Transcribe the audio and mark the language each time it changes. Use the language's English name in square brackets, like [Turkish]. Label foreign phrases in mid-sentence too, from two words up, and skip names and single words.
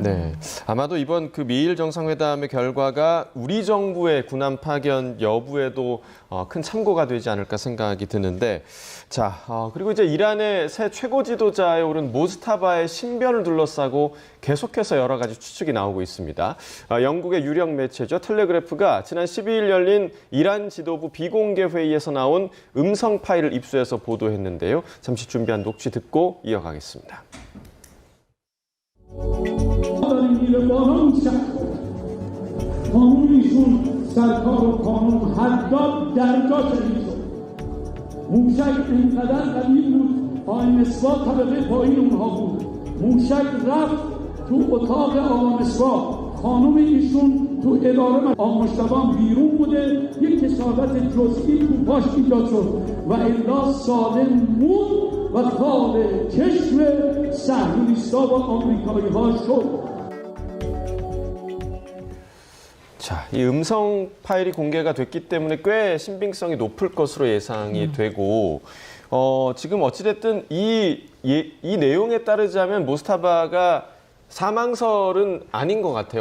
[Korean] 네, 아마도 이번 그 미일 정상회담의 결과가 우리 정부의 군함 파견 여부에도 큰 참고가 되지 않을까 생각이 드는데, 자 그리고 이제 이란의 새 최고 지도자에 오른 모스타바의 신변을 둘러싸고 계속해서 여러 가지 추측이 나오고 있습니다. 영국의 유력 매체죠 텔레그래프가 지난 12일 열린 이란 지도부 비공개 회의에서 나온 음성 파일을 입수해서 보도했는데요. 잠시 준비한 녹취 듣고 이어가겠습니다. [Persian] موشک اینقدر قوی بود آقای مصباح طبقه پایین اونها بود موشک رفت تو اتاق آقا مصباح خانم ایشون تو اداره آقا مجتبی بیرون بوده یک کثافت جزئی تو پاش ایجاد شد و الا سالم موند و کار چشم صهیونیست‌ها و آمریکایی‌ها شد. [Korean] 자, 이 음성 파일이 공개가 됐기 때문에 꽤 신빙성이 높을 것으로 예상이 되고, 지금 어찌됐든 이 내용에 따르자면 모스타바가 사망설은 아닌 것 같아요.